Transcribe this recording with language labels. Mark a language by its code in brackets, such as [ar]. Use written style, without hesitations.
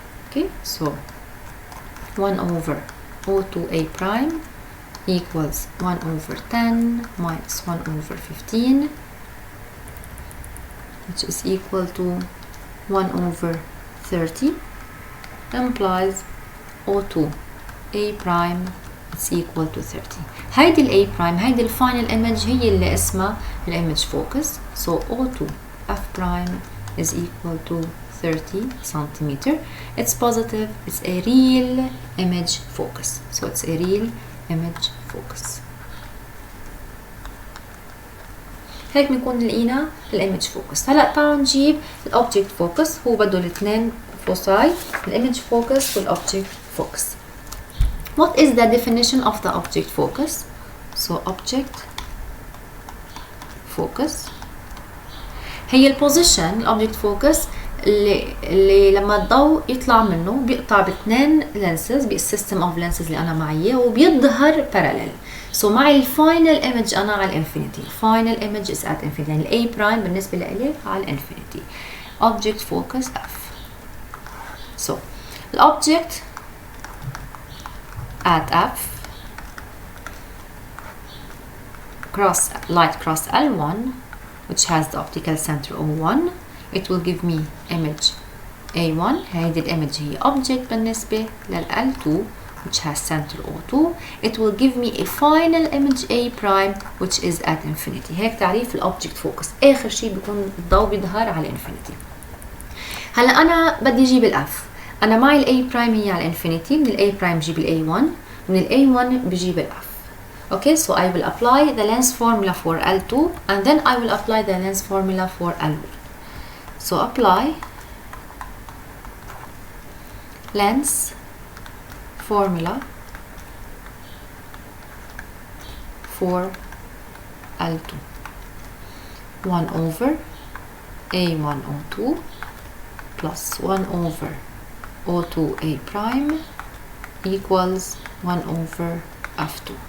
[en] okay so 1 over O2A prime equals 1 over 10 minus 1 over 15 which is equal to 1 over 30 implies O2 A prime is equal to 30. [ar] هيدي ال A prime هيدي ال final image هي اللي اسمها ال image focus. [en] so O2 F prime is equal to 30 centimeter. It's positive. It's a real image focus. so it's a real image focus. [ar] هيك بنكون لقينا الايمج فوكس. هلا تعالوا نجيب الاوبجكت فوكس. هو بده الاثنين فوساي الايمج فوكس والاوبجكت فوكس. [en] What is the definition of the object focus? so object focus [ar] هي البوزيشن الاوبجكت فوكس اللي لما الضوء يطلع منه بيقطع باثنين لينسز بالسيستم اوف لينسز اللي انا معي وبيظهر باراليل. so معي الفاينل ايمج انا على الانفينيتي. [en] final image is at infinity [ar] يعني الاي برايم بالنسبه لي على الانفينيتي. [en] object focus F. so الاوبجكت at F light cross L1 which has the optical center O1 it will give me image A1. [ar] هيدي الإيمج هي [en] object [ar] بالنسبة لل [en] L2 which has center O2. it will give me a final image A prime which is at infinity. [ar] هيك تعريف الأوبجكت فوكس. آخر شيء بيكون الضوء بيظهر على infinity. هلا أنا بدي أجيب ال F. أنا معي ال A prime هي على infinity. من ال A prime بجيب ال A1 من ال A1 بجيب ال F. [en] okay so I will apply the lens formula for L2 and then I will apply the lens formula for L1. so apply lens formula for L2 1 over A1O2 plus 1 over O2A prime equals 1 over F2.